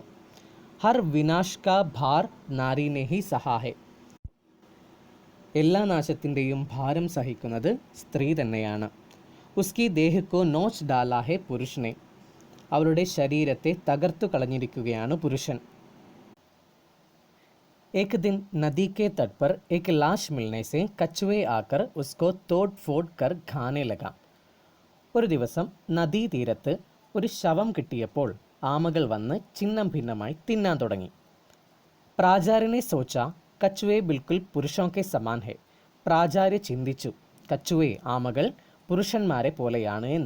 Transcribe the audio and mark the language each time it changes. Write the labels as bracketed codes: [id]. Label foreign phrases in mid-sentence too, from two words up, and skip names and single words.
[hi] हर विनाश का भार नारीने ही सहाहै, [ml] എല്ലാ നാശത്തിൻ്റെയും ഭാരം സഹിക്കുന്നത് സ്ത്രീ തന്നെയാണ്। [hi] उसकी देहको नोच डाला है पुरुषने, [ml] അവരുടെ ശരീരത്തെ തകർത്തു കളഞ്ഞിരിക്കുകയാണ് പുരുഷൻ। [hi] एक दिन नदी के तट पर एक लाश मिलने से कछुए आकर उसको तोड़ फोड़ कर खाने लगा। [ml] ഒരു ദിവസം നദീതീരത്ത് ഒരു ശവം കിട്ടിയപ്പോൾ ആമകൾ വന്ന് ചിന്നം ഭിന്നമായി തിന്നാൻ തുടങ്ങി। [hi] प्राचार्यने सोचा कछुवे बिल्कुल पुरुषों के समान है, [ml] പ്രാചാര്യ ചിന്തിച്ചു കച്ചുവെ ആമകൾ പുരുഷന്മാരെ പോലെയാണ് എന്ന്।